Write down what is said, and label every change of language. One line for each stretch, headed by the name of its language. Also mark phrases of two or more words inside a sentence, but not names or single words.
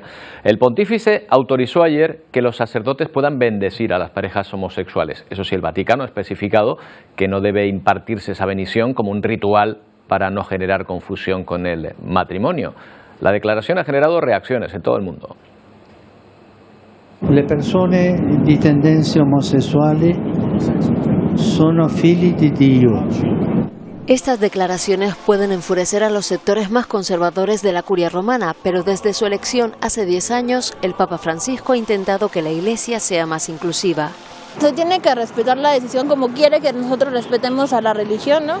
Spanish: El pontífice autorizó ayer que los sacerdotes puedan bendecir a las parejas homosexuales. Eso sí, el Vaticano ha especificado que no debe impartirse esa bendición como un ritual para no generar confusión con el matrimonio. La declaración ha generado reacciones en todo el mundo.
Italian: Le persone di tendenze omosessuali sono figli di Dio.
Spanish: Estas declaraciones pueden enfurecer a los sectores más conservadores de la Curia Romana, pero desde su elección hace 10 años, el Papa Francisco ha intentado que la Iglesia sea más inclusiva. Se tiene que respetar la decisión como quiere que nosotros respetemos a la religión, ¿no?